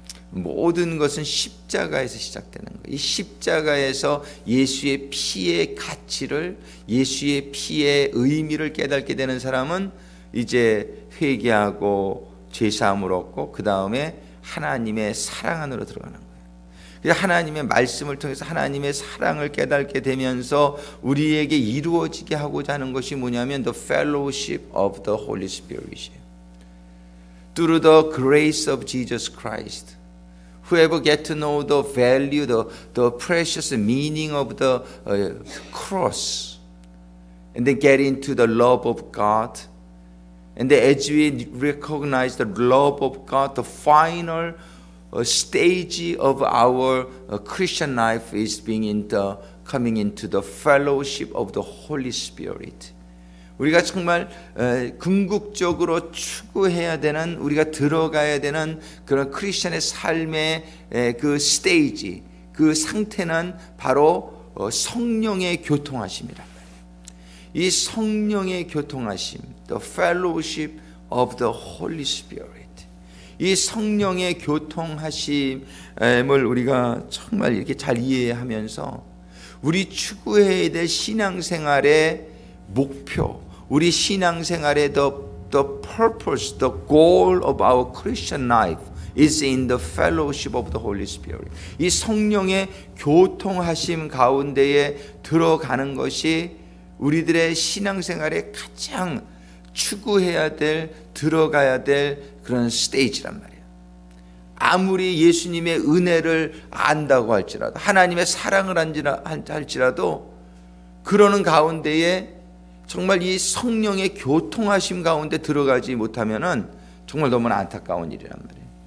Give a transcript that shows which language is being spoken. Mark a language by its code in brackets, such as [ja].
[ko] 모든 것은 십자가에서 시작되는 거예요. 이 십자가에서 예수의 피의 가치를, 예수의 피의 의미를 깨닫게 되는 사람은 이제 회개하고 죄사함을 얻고 그 다음에 하나님의 사랑 안으로 들어가는 거예요. 하나님의 말씀을 통해서 하나님의 사랑을 깨닫게 되면서 우리에게 이루어지게 하고자 하는 것이 뭐냐면 [en] the fellowship of the Holy Spirit. Through the grace of Jesus Christ, whoever get to know the value, the precious meaning of the cross, and then get into the love of God, and then as we recognize the love of God, the final stage of our Christian life is coming into the fellowship of the Holy Spirit. [ko] 우리가 정말 궁극적으로 추구해야 되는, 우리가 들어가야 되는 그런 크리스천의 삶의 그 스테이지, 그 상태는 바로 성령의 교통하심이란 말이에요. 이 성령의 교통하심, [en] the fellowship of the Holy Spirit. [ko] 이 성령의 교통하심을 우리가 정말 이렇게 잘 이해하면서 우리 추구해야 될 신앙생활의 목표, 우리 신앙생활의 [en] the purpose, the goal of our Christian life is in the fellowship of the Holy Spirit. [ko] 이 성령의 교통하심 가운데에 들어가는 것이 우리들의 신앙생활의 가장 추구해야 될, 들어가야 될 그런 스테이지란 말이에요. 아무리 예수님의 은혜를 안다고 할지라도, 하나님의 사랑을 할지라도, 그러는 가운데에 정말 이 성령의 교통하심 가운데 들어가지 못하면은 정말 너무나 안타까운 일이란 말이에요.